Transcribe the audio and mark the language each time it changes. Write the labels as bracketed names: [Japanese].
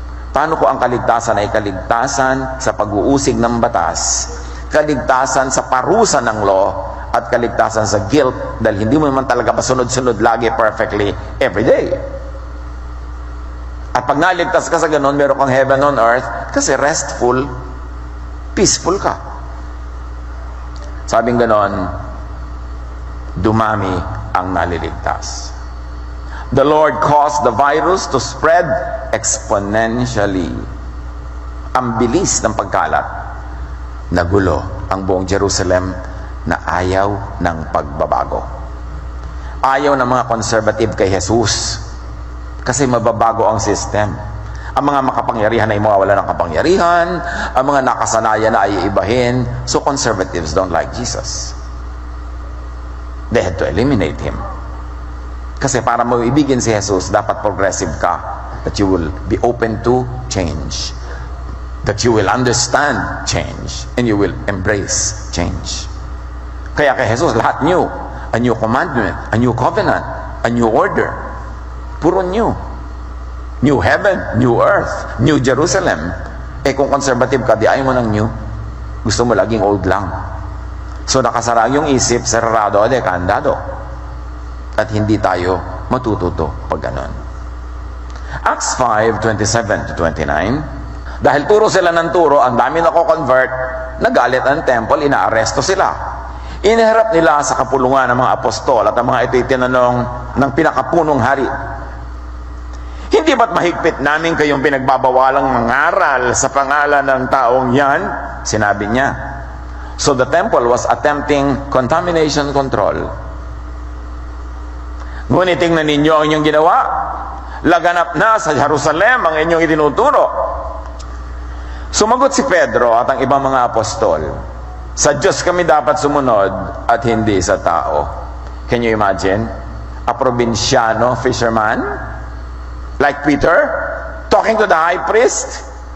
[Filipino] Paano kung ang kaligtasan ay kaligtasan sa pag-uusig ng batas, kaligtasan sa parusa ng law, at kaligtasan sa guilt dahil hindi mo naman talaga pasunod-sunod lagi [English] perfectly every day. [Filipino] At pag naligtas ka sa ganun, meron kang heaven on earth kasi restful, peaceful ka. Sabing ganon, dumami ang naliligtas. [English] The Lord caused the virus to spread exponentially. [Filipino] Ang bilis ng pagkalat, nagulo ang buong Jerusalem na ayaw ng pagbabago. Ayaw ng mga conservative kay Jesus kasi mababago ang system. Ang mga makapangyarihan ay mawawala ng kapangyarihan, ang mga nakasanayan na ay ibahin. [English] So conservatives don't like Jesus. They had to eliminate him. [Filipino] Kasi para maibigin si Jesus, dapat progressive ka, [English] that you will be open to change, that you will understand change, and you will embrace change. [Filipino] Kaya kay Jesus, lahat [English] new. A new commandment, a new covenant, a new order. Puro new. New heaven, new earth, new Jerusalem. [Filipino] Eh kung conservative ka, di ayaw mo ng new. Gusto mo laging old lang. So nakasara yung isip, sarado, de kandado. At hindi tayo matututo pag ganon. Acts 5:27 to 29. Dahil turo sila ng turo, ang dami nako-convert, nagalit ang temple, inaaresto sila. Iniharap nila sa kapulungan ng mga apostol at ang mga ito'y tinanong ng pinakapunong hari. Hindi ba't mahigpit namin kayong pinagbabawalang mangaral sa pangalan ng taong yan? Sinabi niya. [English] So the temple was attempting contamination control. [Filipino] Ngunit tingnan ninyo ang inyong ginawa. Laganap na sa Jerusalem ang inyong itinuturo. Sumagot si Pedro at ang ibang mga apostol, sa Diyos kami dapat sumunod at hindi sa tao. [English] Can you imagine? A probinsyano fisherman like Peter talking to the high priest.